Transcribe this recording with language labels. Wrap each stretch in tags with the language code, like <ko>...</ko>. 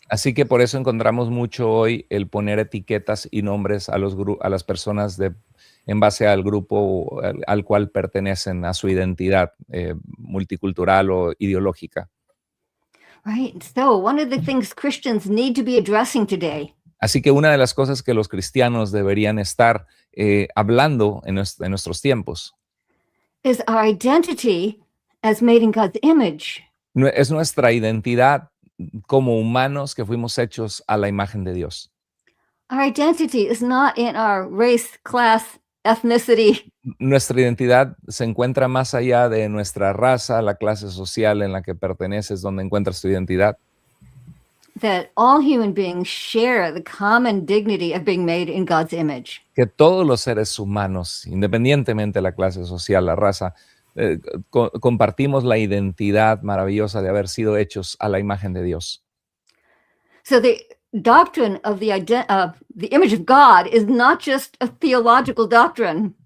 <es>Así que por eso encontramos mucho hoy el poner etiquetas y nombres a las personas en base al grupo al cual pertenecen, a su identidad multicultural o ideológica.</es> <en>Right. So one of the things Christians need to be addressing today.</en> <es>Así que una de las cosas que los cristianos deberían estar hablando en nuestros tiempos</es> <en>is our identity as made in God's image.</en> <es>Es nuestra identidad como humanos que fuimos hechos a la imagen de Dios.</es> <en>Our identity is not in our race, class, ethnicity.</en> <es>Nuestra identidad se encuentra más allá de nuestra raza, la clase social en la que perteneces, donde encuentras tu identidad.</es> <en>That all human beings share the common dignity of being made in God's image.</en> <es>Que todos los seres humanos, independientemente de la clase social, la raza, compartimos la identidad maravillosa de haber sido hechos a la imagen de Dios.</es> <en>So the doctrine of the image of God is not just a theological doctrine.</en>